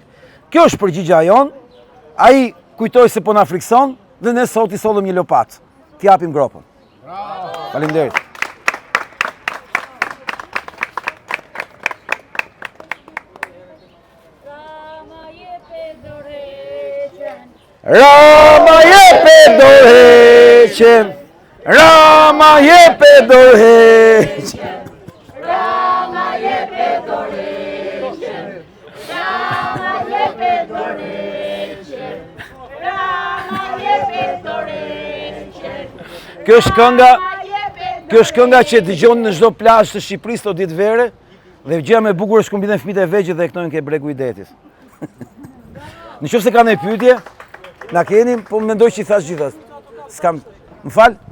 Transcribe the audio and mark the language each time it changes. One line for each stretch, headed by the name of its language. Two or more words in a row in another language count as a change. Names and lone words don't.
Albanian: Kjo është përgjigjja jon. Ai kujtoi se po na frikson dhe ne sot i sollëm një lopat. T'i japim gropën. Faleminderit. Rama jepe dorheqen, Rama jepe dorheqen, Rama jepe dorheqen, Rama jepe dorheqen, Rama jepe dorheqen. Kjo është kënga që dëgjon në çdo plazh të Shqipërisë të ditë vere dhe gjëja më e bukur është kur mbiten fëmijët e vegjël dhe e knojnë ke bregu i detit. Nëse ka ndonjë pyetje, na keni, po mendoj që i thash gjithas. S'kam, më fal?